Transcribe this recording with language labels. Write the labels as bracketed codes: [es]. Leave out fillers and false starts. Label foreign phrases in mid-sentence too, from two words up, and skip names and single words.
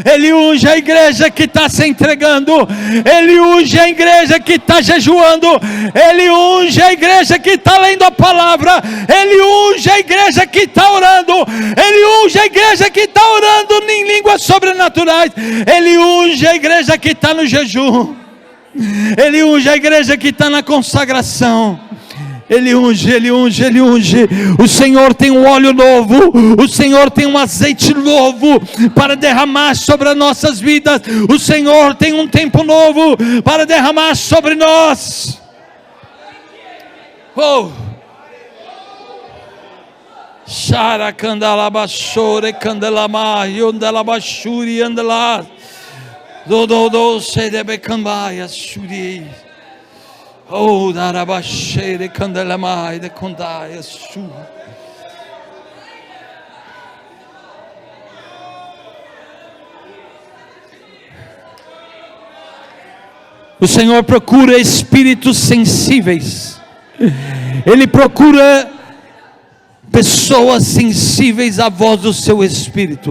[pt] Ele unge a igreja que está se entregando, Ele unge a igreja que está jejuando, Ele unge a igreja que está lendo a palavra, Ele unge a igreja que está orando, Ele unge a igreja que está orando em línguas sobrenaturais, Ele unge a igreja que está no jejum, Ele unge a igreja que está na consagração. Ele unge, Ele unge, Ele unge. O Senhor tem um óleo novo, o Senhor tem um azeite novo para derramar sobre as nossas vidas. O Senhor tem um tempo novo para derramar sobre nós. Oh! Shara candalabashore candelama yondalabashuri andala do sedebe cambaya shuri. Oh, darabashere candelamai de condaia su. O Senhor procura espíritos sensíveis. Ele procura pessoas sensíveis à voz do seu espírito.